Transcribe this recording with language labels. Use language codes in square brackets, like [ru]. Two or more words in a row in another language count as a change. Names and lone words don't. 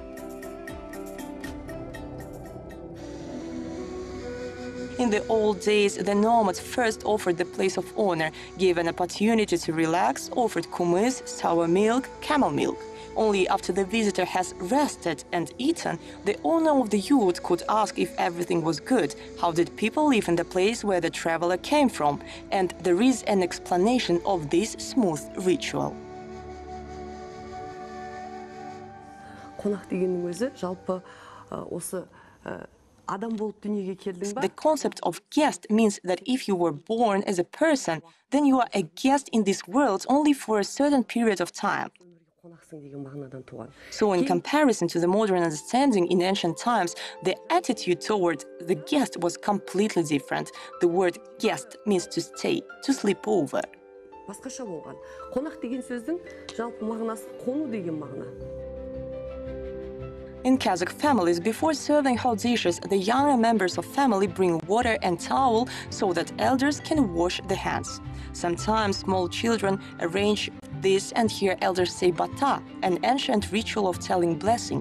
[en] In the old days, the nomads first offered the place of honor, gave an opportunity to relax, offered kumiz, sour milk, camel milk. Only after the visitor has rested and eaten, the owner of the yurt could ask if everything was good, how did people live in the place where the traveler came from, and there is an explanation of this smooth ritual. [kk] Қонақ дегеннің өзі жалпы осы адам болып дүниеге келдің ба? [en] The concept of guest means that if you were born as a person, then you are a guest in this world only for a certain period of time. So in comparison to the modern understanding in ancient times, the attitude toward the guest was completely different. The word guest means to stay, to sleep over. [kk] Басқаша болған. Қонақ деген сөздің жалпы мағынасы қону деген мағына. [en] In Kazakh families, before serving hot dishes, the younger members of family bring water and towel so that elders can wash their hands. Sometimes small children arrange this and hear elders say bata, an ancient ritual of telling blessing.